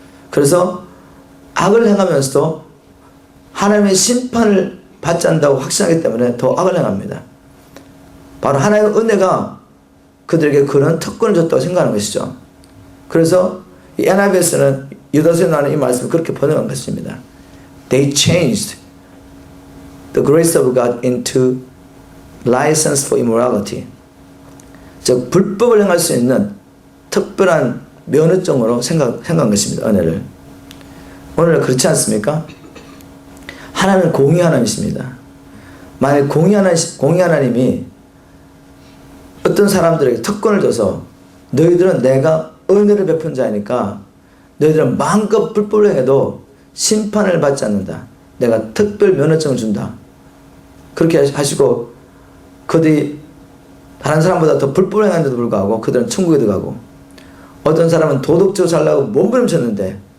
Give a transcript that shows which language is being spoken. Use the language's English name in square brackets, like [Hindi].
[Korean] 그래서 악을 행하면서도 하나님의 심판을 받지 않는다고 확신하기 때문에 더 악을 행합니다. 바로 하나님의 은혜가 그들에게 그런 특권을 줬다고 생각하는 것이죠. 그래서 이 NIV에서는 유다서에 나오는 이 말씀을 그렇게 번역한 것입니다. [English] They changed the grace of God into license for immorality. [Korean] 즉 불법을 행할 수 있는 특별한 면허증으로 생각한 것입니다. 은혜를. 오늘 그렇지 않습니까? 하나님은 공의 하나님이십니다. 만약 공의 하나님이 어떤 사람들에게 특권을 줘서 너희들은 내가 은혜를 베푼 자이니까 너희들은 마음껏 불법을 해도 심판을 받지 않는다, 내가 특별 면허증을 준다, 그렇게 하시고 그들이 다른 사람보다 더 불법을 행하는데도 불구하고 그들은 천국에 들어가고, 어떤 사람은 도덕적으로 살려고 몸부림쳤는데